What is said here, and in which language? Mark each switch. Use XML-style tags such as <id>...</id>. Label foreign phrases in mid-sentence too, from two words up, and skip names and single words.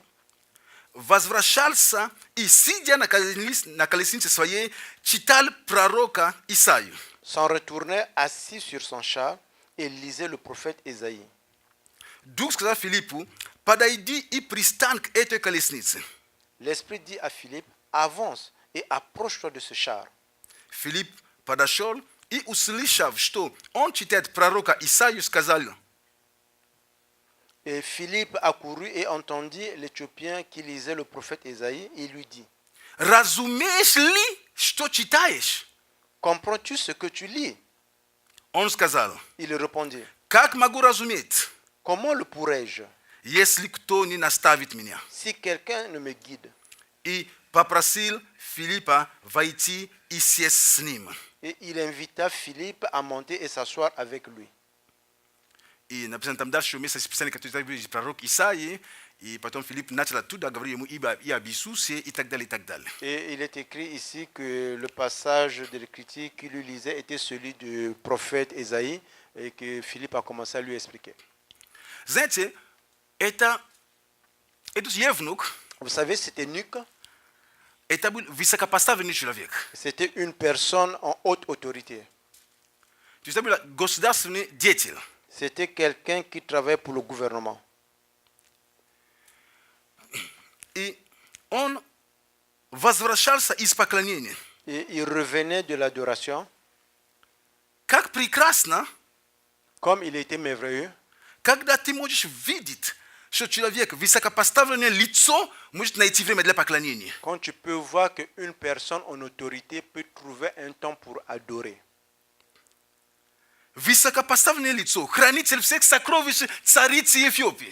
<ru>Возвращался и, сидя на колеснице своей, читал пророка Исаию.</ru> <fr>S'en retournait assis sur son char et lisait le prophète Ésaïe.</fr> <ru>Дух сказал Филиппу, подойди и пристань к этой колеснице.</ru> <fr>L'Esprit dit à Philippe, avance et approche-toi de ce char.</fr> <ru>Филипп подошел и, услышав, что он читает пророка Исаию, сказал,</ru> <fr>Et Philippe accourut et entendit l'Éthiopien qui lisait le prophète Ésaïe et lui dit,</fr> <ru>разумеешь ли, что читаешь?</ru> <fr>comprends-tu ce que tu lis?</fr> <ru>Он сказал,</ru> <fr>Il répondit,</fr> <ru>как могу разуметь,</ru> <fr>comment le pourrais-je</fr> <ru>если кто не наставит меня?</ru> <fr>si quelqu'un ne me guide?</fr> <ru>И попросил Филиппа войти и сесть с ним.</ru> <fr>Et il invita Philippe à monter et s'asseoir avec lui.</fr> <ru>И написано там дальше место списания, которое говорит пророк Исаии, и потом Филипп начал оттуда говорить ему и об Иисусе, и так далее, и так далее.</ru> <fr>Et il est écrit ici que le passage de l'Écriture qu'il lui lisait était celui du prophète Ésaïe et que Philippe a commencé à lui expliquer.</fr> <ru>Знаете, этот евнух,</ru> <fr>Vous savez, cet eunuque,</fr> <ru>это был высокопоставленный человек.</ru> <fr>c'était une personne en haute autorité.</fr> <ru>То есть это был государственный деятель.</ru> <fr>C'était quelqu'un qui travaillait pour le gouvernement.</fr> <ru>И он возвращался из поклонения.</ru> <fr>Et il revenait de l'adoration.</fr> <ru>Как прекрасно,</ru> <fr>Comme il était merveilleux,</fr> <ru>когда ты можешь видеть, что человек, высокопоставленное лицо, может найти время для поклонения.</ru> <fr>quand tu peux voir qu'une personne en autorité peut trouver un temps pour adorer.</fr> <ru>Высокопоставленное лицо, хранитель всех сокровищ царицы Эфиопии.</ru>